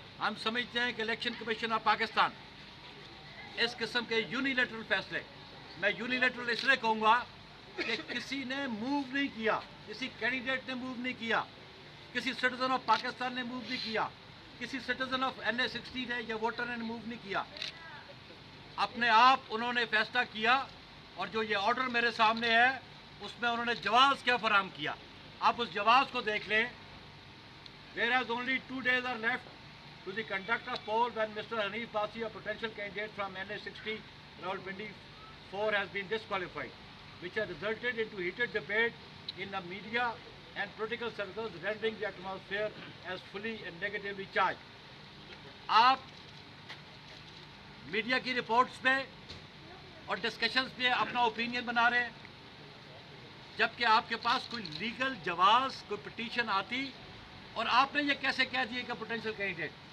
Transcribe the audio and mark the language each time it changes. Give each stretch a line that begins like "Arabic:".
Urdu: ہم سمجھتے ہیں کہ الیکشن کمیشن آف پاکستان اس قسم کے یونیلیٹرل فیصلے, میں یونیلیٹرل اس لیے کہوں گا کہ کسی نے موو نہیں کیا, کسی کینڈیڈیٹ نے موو نہیں کیا, کسی
English: citizen of Pakistan
Urdu: نے موو نہیں کیا, کسی سٹیزن آف NA60 نے یا ووٹر نے موو نہیں کیا. اپنے آپ انہوں نے فیصلہ کیا, اور جو یہ آرڈر میرے سامنے ہے اس میں انہوں نے جواز کیا فراہم کیا. آپ اس جواز کو دیکھ لیں.
English: Whereas only 2 days are left to the conduct of poll when Mr. Hanif Basi, a potential candidate from NA60, Rawalpindi 4, has been disqualified, which has resulted into heated debate in the media and political circles, rendering the atmosphere as fully and negatively charged.
Urdu: آپ media کی reports پہ اور discussions پہ اپنا opinion بنا رہے ہیں, جبکہ آپ کے پاس کوئی لیگل جواز, کوئی پٹیشن آتی اور آپ نے یہ کیسے کہہ دیے کہ پوٹینشیل کینڈیڈیٹ.